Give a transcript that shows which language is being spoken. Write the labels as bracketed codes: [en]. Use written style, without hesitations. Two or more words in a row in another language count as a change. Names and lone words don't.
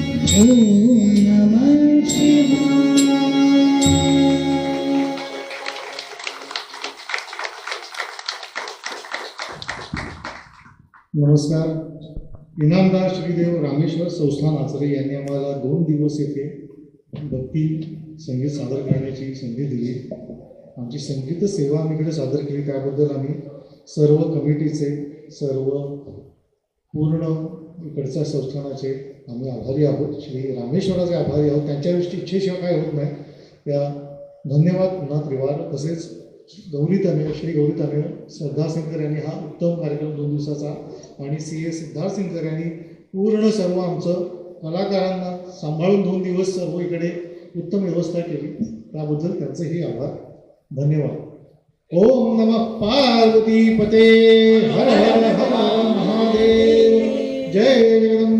[sa] ओम नमः शिवाय. [mr] नमस्कार. इनामदार श्रीदेव रामेश्वर संस्थान आचरे यांनी आम्हाला 2 दिवस येथे भक्ती संगीत सादर करण्याची संधी दिली. आमची संगीत सेवा आम्ही इकडे सादर केली, त्याबद्दल आम्ही सर्व कमिटीचे, सर्व पूर्ण इकडच्या संस्थानाचे आम्ही आभारी आहोत. श्री रामेश्वराचे आभारी आहोत. त्यांच्या इच्छेशिवाय काय होत नाही. त्या धन्यवाद पुन्हा त्रिवार. तसेच गौरी तनय, श्री गौरी तनय सिद्धार्थ सिंगकर यांनी हा उत्तम कार्यक्रम 2 दिवसाचा, आणि CA सिद्धार्थ सिंगकर यांनी पूर्ण सर्व आमचं कलाकारांना सांभाळून 2 दिवस सर्व इकडे उत्तम व्यवस्था केली. त्याबद्दल त्यांचेही आभार. धन्यवाद. [sa] ओम नमः पार्वती पते हर हर हर महादेव. जय